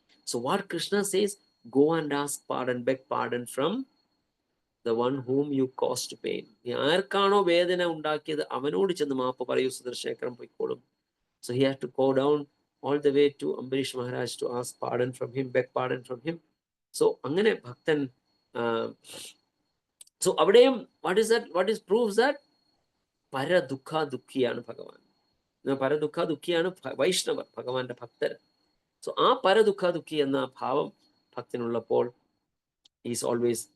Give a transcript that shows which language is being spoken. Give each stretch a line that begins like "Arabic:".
English: So what Krishna says, go and ask pardon, beg pardon from the one whom you caused pain.
Malayalam: നീ ആർക്കാണോ വേദന ഉണ്ടാക്കിയത് അവനോട് ചെന്ന് മാപ്പ് പറയൂ, സുദർശന ചക്രം പൊയ്ക്കോളും.
English: So he had to go down all the way to Ambarish Maharaj to ask pardon from him, beg pardon from him.
Malayalam: So അങ്ങനെ ഭക്തൻ so അവിടെയും
English: what is proves that
Malayalam: പരദുഃഖ ദുഃഖിയാണ് ഭഗവാൻ. പരദുഃഖ ദുഃഖിയാണ് വൈഷ്ണവർ, ഭഗവാന്റെ ഭക്തർ. സോ ആ പരദുഃഖ ദുഃഖി എന്ന ഭാവം ഭക്തനുള്ളപ്പോൾ
English: Is always.